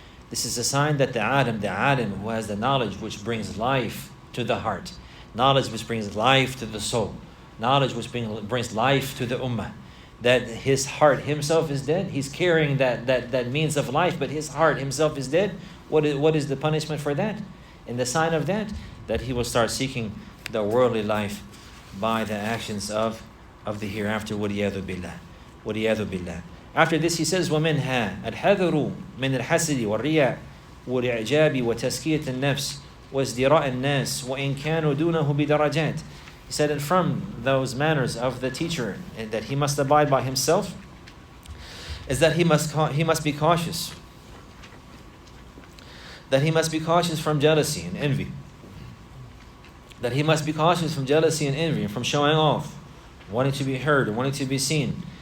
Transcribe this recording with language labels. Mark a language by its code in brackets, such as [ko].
[en] This is a sign that the alim who has the knowledge which brings life to the heart, knowledge which brings life to the soul, knowledge which brings life to the ummah, that his heart himself is dead. He's carrying that means of life, but his heart himself is dead. What is the punishment for that? And the sign of that he will start seeking the worldly life by the actions of the hereafter. [ar] وَلِيَاذُ بِاللَّهِ وَلِيَاذُ بِاللَّهِ. [en] After this he says, [ar] وَمِنْهَا الْحَذْرُ مِنْ الْحَسِدِ وَالرِّيَاءِ وَالْإِعْجَابِ وَتَسْكِيَةِ النَّفْسِ وَازْدِرَاءِ النَّاسِ وَإِنْ كَانُوا دُونَهُ بِدَرَجَاتٍ. [en] He said, and from those manners of the teacher that he must abide by himself is that he must be cautious. That he must be cautious from jealousy and envy. That he must be cautious from jealousy and envy, and from showing off, wanting to be heard, and wanting to be seen.